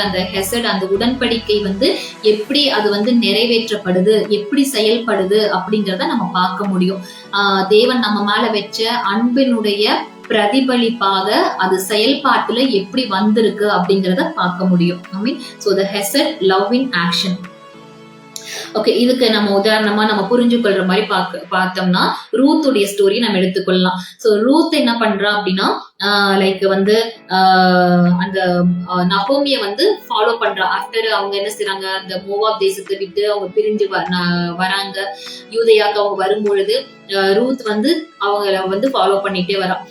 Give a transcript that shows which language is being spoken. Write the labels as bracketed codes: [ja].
[ta] அந்த ஹெசட், அந்த உடன்படிக்கை வந்து எப்படி அது வந்து நிறைவேற்றப்படுது, எப்படி செயல்படுது அப்படிங்கிறத நம்ம பார்க்க முடியும். தேவன் நம்ம மேல வச்ச அன்பினுடைய பிரதிபலிப்பாக அது செயல்பாட்டுல எப்படி வந்திருக்கு அப்படிங்கறத பார்க்க முடியும். [en] So the hesed love in action. [ta] Okay, இதுக்கு நம்ம உதாரணமா நம்ம புரிஞ்சு கொள்ற மாதிரி பார்த்தோம்னா ரூத்துடைய ஸ்டோரி நம்ம எடுத்துக்கொள்ளலாம். சோ ரூத் என்ன பண்றா அப்படின்னா லைக் வந்து அந்த நகோமிய வந்து ஃபாலோ பண்றா. ஆஃப்டர் அவங்க என்ன செய்றாங்க, அந்த மோவாப் தேசத்தை விட்டு அவங்க பிரிஞ்சு வராங்க, யூதேயாக்கு அவங்க வரும்பொழுது ரூத் வந்து அவங்கள வந்து ஃபாலோ பண்ணிட்டே வரா.